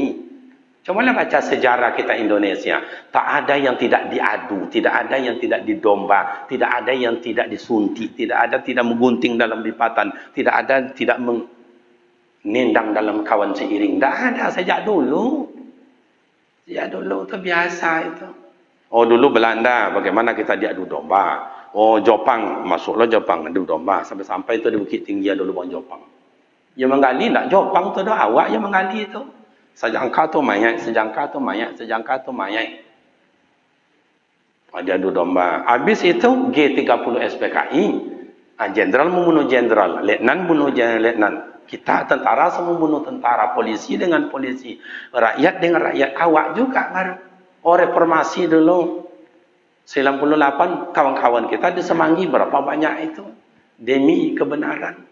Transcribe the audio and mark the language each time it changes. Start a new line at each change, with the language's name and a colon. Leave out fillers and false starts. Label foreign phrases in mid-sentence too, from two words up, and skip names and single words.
Indonesian: Cobalah baca sejarah kita Indonesia. Tak ada yang tidak diadu, tidak ada yang tidak didomba, tidak ada yang tidak disuntik, tidak ada tidak menggunting dalam lipatan, tidak ada tidak menendang dalam kawan seiring. Tak ada sejak dulu. Sejak dulu itu biasa itu. Oh dulu Belanda, bagaimana kita diadu domba. Oh Jepang, masuklah Jepang adu domba sampai-sampai itu di Bukit Tinggi ada lubang Jepang.
Minangkabau: Yang menggali nak Jepang tu dah awak yang menggali tu.
Indonesian: Sejangka tu mayat, sejangka tu mayat, sejangka tu mayat. Dia adu domba. Habis itu G30 SPKI, jenderal membunuh jenderal, letnan bunuh letnan. Kita tentara semua bunuh tentara, polisi dengan polisi, rakyat dengan rakyat. Awak juga baru. Oh reformasi dulu 98 kawan-kawan kita di Semanggi berapa banyak itu demi kebenaran.